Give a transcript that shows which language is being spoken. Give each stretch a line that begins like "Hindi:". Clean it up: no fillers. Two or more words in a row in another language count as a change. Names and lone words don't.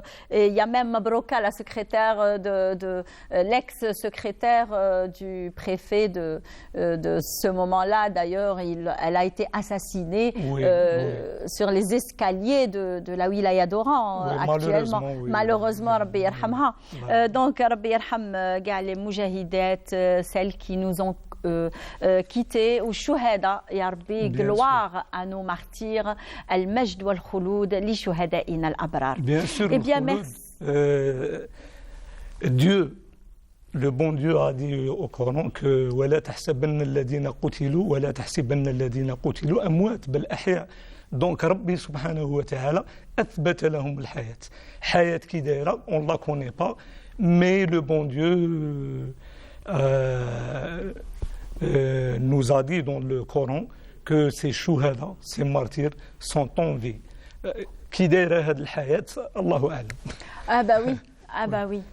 French: Il y a même Mabroka, la secrétaire de l'ex-secrétaire du préfet de ce moment-là. D'ailleurs, elle a été assassinée sur les escaliers de la wilaya d'Oran actuellement.
Arabic: Malheureusement, ربي يرحمها.
French: Donc,
Arabic: ربي يرحم,
French: les Moujahidat, celles qui nous ont quitté ou
Arabic: شهداء يا ربي
French: gloire à nos martyrs
Arabic: المجد والخلود لشهدائنا الأبرار.
French: Bien sûr. Eh bien merci. Dieu, le bon Dieu a dit au Coran que
Arabic: ولا تحسبن الذين قتلوا ولا تحسبن الذين قتلوا أموات بل أحياء. Donc ربي سبحانه وتعالى أثبت لهم الحياة.
French: Hayat qui d'ailleurs on la connaît pas, mais le bon Dieu nous a dit dans le Coran que ces shuhada, ces martyrs, sont en vie. Qui derrière la hayat,
Arabic: الله أعلم.
French: Ah bah oui, ah bah oui.